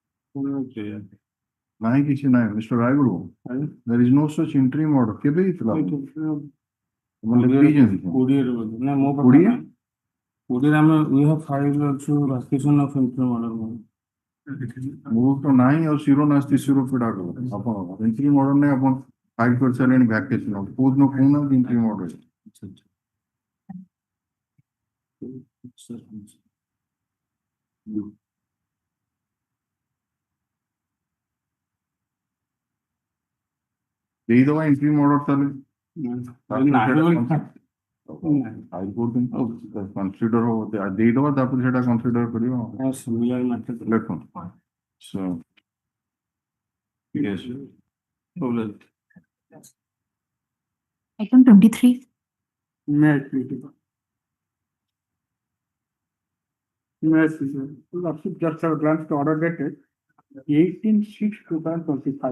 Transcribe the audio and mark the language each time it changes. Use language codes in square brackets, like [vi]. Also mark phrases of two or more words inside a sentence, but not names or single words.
[or] ନାହିଁ କିଛି ନାହିଁ ମିଷ୍ଟର ରାୟଗଡ [en] there is no such interim order [or] କେବେ ହେଇଥିଲା କୋଡିଏରେ ବୋଧେ ନା ମୋ ପାଖରେ ନାହିଁ। କୋଡିଏରେ ଆମେ [en] we have filed also requisition of interim order। [or] ମୁଁ ତ ନାହିଁ ଆଉ ଶିରୋ ନାସ୍ତି ଶିରୋ ପିଡା କର ଆପଣ [en] interim order [or] ନାହିଁ ଆପଣ ଫାଇଲ କରିସାରିଲେଣି ଭ୍ୟାକେସନ କୋଉ ଦିନ କହୁନାହାନ୍ତି [en] interim order [or] ଦେଇଦବା [en] interim order [or] ତାହେଲେ କନସିଡର ଦେଇଦବା ତାପରେ ସେଟା କନସିଡର କରିବ ଲେଖନ୍ତୁ [en] so yes Item 23. May I please? May I please? Lordship, just a glance to order dated 18/6/2025.